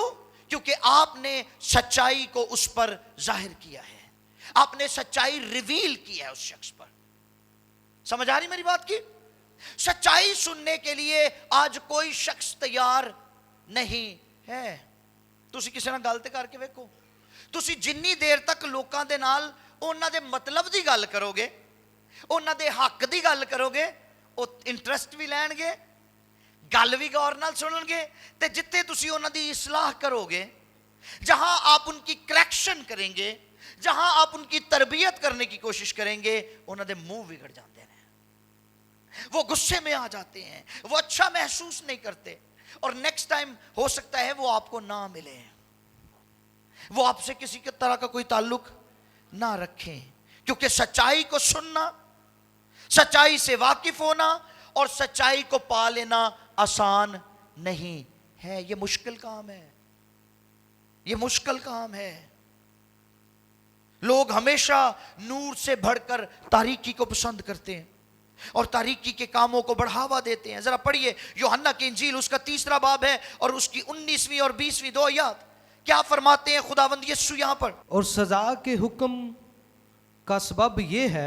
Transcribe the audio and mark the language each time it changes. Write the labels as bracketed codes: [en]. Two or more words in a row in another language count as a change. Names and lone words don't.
[ur] کیونکہ آپ نے سچائی کو اس پر ظاہر کیا ہے, آپ نے سچائی ریویل کی ہے اس شخص پر. سمجھ آ رہی میری بات کی؟ سچائی سننے کے لیے آج کوئی شخص تیار نہیں ہے. [pa] تسی کسی نال گل تے کر کے ویکھو, تسی جنی دیر تک لوکاں دے نال انہاں دے مطلب دی گل کرو گے, انہاں دے حق دی گل کرو گے, او انٹرسٹ بھی لین گے, گل بھی غور نال سنن گے, تے جتے تسی انہاں دی اصلاح کرو گے, [ur] جہاں آپ ان کی کریکشن کریں گے, جہاں آپ ان کی تربیت کرنے کی کوشش کریں گے, [pa] انہاں دے منہ [ur] بگڑ جاتے ہیں, وہ غصے میں آ جاتے ہیں, وہ اچھا محسوس نہیں کرتے, اور [en] next time [ur] ہو سکتا ہے وہ آپ کو نہ ملے, وہ آپ سے کسی طرح کا کوئی تعلق نہ رکھیں. کیونکہ سچائی کو سننا, سچائی سے واقف ہونا اور سچائی کو پا لینا آسان نہیں ہے. یہ مشکل کام ہے, یہ مشکل کام ہے. لوگ ہمیشہ نور سے بڑھ کر تاریکی کو پسند کرتے ہیں اور تاریکی کے کاموں کو بڑھاوا دیتے ہیں. ذرا پڑھیے یوحنا کی انجیل، اس کا 3 باب ہے اور اس کی 19ویں اور 20ویں 2 آیت. کیا فرماتے ہیں خداوند یسوع یہاں پر? اور سزا کے حکم کا سبب یہ ہے,